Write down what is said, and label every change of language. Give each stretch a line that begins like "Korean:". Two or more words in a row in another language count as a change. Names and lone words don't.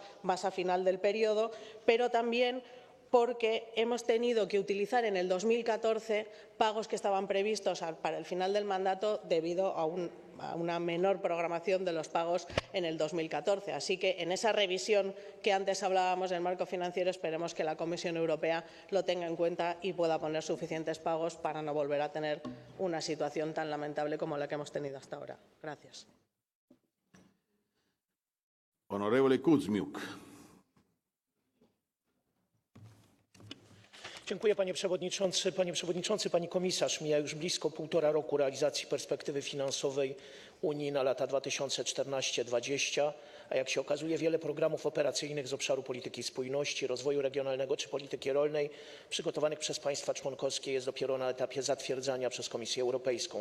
Spanish: Tendremos pagos más a final del periodo, pero también porque hemos tenido que utilizar en el 2014 pagos que estaban previstos para el final del mandato debido a una menor programación de los pagos en el 2014. Así que en esa revisión que antes hablábamos del marco financiero esperemos que la Comisión Europea lo tenga en cuenta y pueda poner suficientes pagos para no volver a tener una situación tan lamentable como la que hemos tenido hasta ahora. Gracias.
Italian: Onorevole Kuzmiuk.
Polish: Dziękuję panie przewodniczący. Panie przewodniczący, pani komisarz, mija już blisko 1,5 roku realizacji perspektywy finansowej Unii na lata 2014-2020, a jak się okazuje wiele programów operacyjnych z obszaru polityki spójności, rozwoju regionalnego czy polityki rolnej przygotowanych przez państwa członkowskie jest dopiero na etapie zatwierdzania przez Komisję Europejską.